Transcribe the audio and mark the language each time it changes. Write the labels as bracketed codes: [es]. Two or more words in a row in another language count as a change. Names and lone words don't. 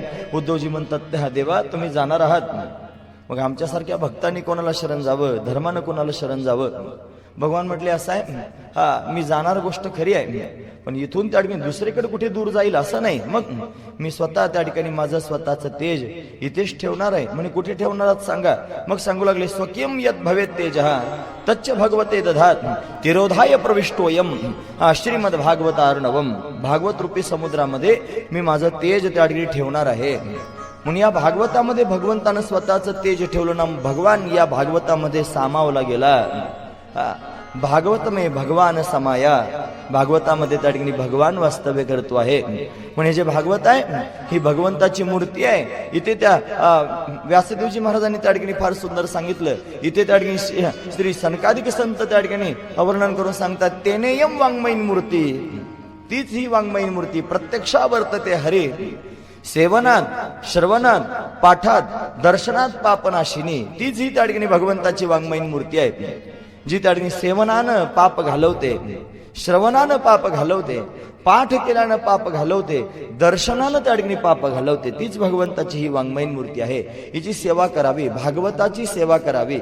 [mr] उद्धवजी म्हणतात, देवा, तुम्ही जाणार आहात, मग आमच्यासारख्या भक्तांनी कोणाला शरण जावं, धर्मानं कोणाला शरण जावं? भगवान म्हटले, असं आहे, मी जाणार गोष्ट खरी आहे, पण इथून त्या ठिकाणी दुसरीकडे कुठे दूर जाईल असं नाही. मग मी स्वतः त्या ठिकाणी माझं स्वतःचं तेज इथेच ठेवणार आहे. म्हणजे कुठे ठेवणार आहात सांगा? मग सांगू लागले, [sa] स्वकीयम यत भवेत तेजः तच्च भगवते दधात तिरोधाय प्रविष्टोयम श्रीमद भागवतार्णवम. [mr] भागवत रूपी समुद्रामध्ये मी माझं तेज त्या ठिकाणी ठेवणार आहे. म्हणून या भागवतामध्ये भगवंतानं स्वतःचं तेज ठेवलं ना, भगवान या भागवतामध्ये सामावला गेला. [hi] भागवत में भगवान समाया, [mr] भागवतामध्ये त्या ठिकाणी भगवान वास्तव्य करतो आहे. म्हणजे जे भागवत आहे ही भगवंताची मूर्ती आहे. इथे त्या व्यासदेवजी महाराजांनी त्या ठिकाणी फार सुंदर सांगितलं. इथे त्या ठिकाणी श्री सनकादिक संत त्या ठिकाणी वर्णन करून सांगतात, [sa] तेनेयम वाङ्मयीन मूर्ती, [mr] तीच ही वाङ्मयीन मूर्ती [sa] प्रत्यक्षा वर्तते हरी. सेवनात, श्रवणात, पाठात, दर्शनात पापनाशिनी, [mr] तीच ही त्या ठिकाणी भगवंताची वाङ्मयीन मूर्ती आहे, जी त्या ठिकाणी सेवनानं पाप घालवते, श्रवणानं पाप घालवते, पाठ केल्यानं पाप घालवते, दर्शनानं त्या ठिकाणी पाप घालवते. तीच भगवंताची ही वाङ्मयीन मूर्ती आहे. हिची सेवा करावी, भागवताची सेवा करावी.